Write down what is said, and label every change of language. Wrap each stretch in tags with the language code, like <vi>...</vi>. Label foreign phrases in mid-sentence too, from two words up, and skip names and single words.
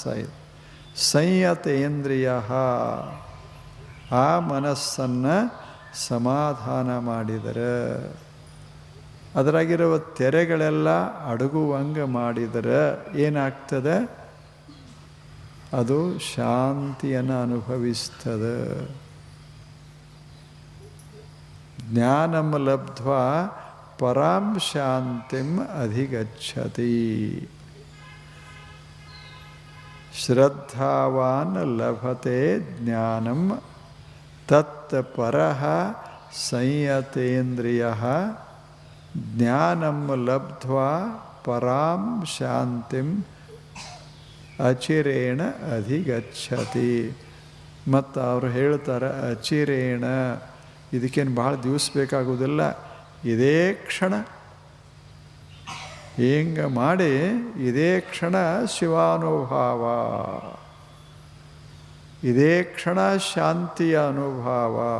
<kn>ಸಂಯತೇಂದ್ರಿಯ, ಆ ಮನಸ್ಸನ್ನು ಸಮಾಧಾನ ಮಾಡಿದರೆ, ಅದರಾಗಿರುವ ತೆರೆಗಳೆಲ್ಲ ಅಡಗುವಂಗೆ ಮಾಡಿದರೆ ಏನಾಗ್ತದೆ? ಅದು ಶಾಂತಿಯನ್ನು ಅನುಭವಿಸ್ತದೆ.</kn> <sa>ಜ್ಞಾನಂ ಲಬ್ಧ್ವಾ ಪರಾಂ ಶಾಂತಿಂ ಅಧಿಗಚ್ಚತಿ. ಶ್ರದ್ಧಾವಾನ್ ಲಭತೆ ಜ್ಞಾನಂ ತತ್ ಪರಃ ಸಂಯತೇಂದ್ರಿಯಃ ಜ್ಞಾನಂ ಲಬ್ಧ್ವಾ ಪರಾಂ ಶಾಂತಿಂ ಅಚಿರೇಣ ಅಧಿಗಚ್ಚತಿ.</sa> <kn>ಮತ್ತು ಅವರು ಹೇಳ್ತಾರೆ, ಅಚಿರೇಣ, ಇದಕ್ಕೇನು ಭಾಳ ದಿವಸ ಬೇಕಾಗುವುದಿಲ್ಲ, ಇದೇ ಕ್ಷಣ ಹಿಂಗೆ ಮಾಡಿ ಇದೇ ಕ್ಷಣ ಶಿವಾನುಭಾವ, ಇದೇ ಕ್ಷಣ ಶಾಂತಿಯ ಅನುಭವ.</kn>